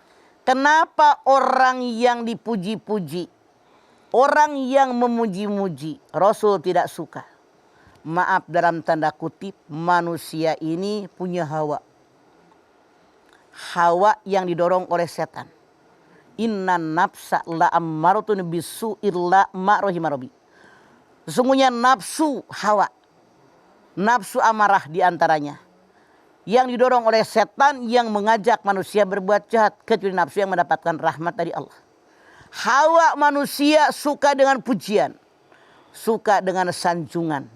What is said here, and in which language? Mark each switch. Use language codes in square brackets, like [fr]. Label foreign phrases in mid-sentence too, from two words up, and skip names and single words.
[id] Kenapa orang yang dipuji-puji, orang yang memuji-muji, Rasul tidak suka? Maaf dalam tanda kutip, manusia ini punya hawa. Hawa yang didorong oleh setan. [ar] إن النفس لأمارة بالسوء إلا ما رحم ربي. [id] Sesungguhnya nafsu hawa, nafsu amarah diantaranya, yang didorong oleh setan yang mengajak manusia berbuat jahat, kecuali nafsu yang mendapatkan rahmat dari Allah. Hawa manusia suka dengan pujian, suka dengan sanjungan.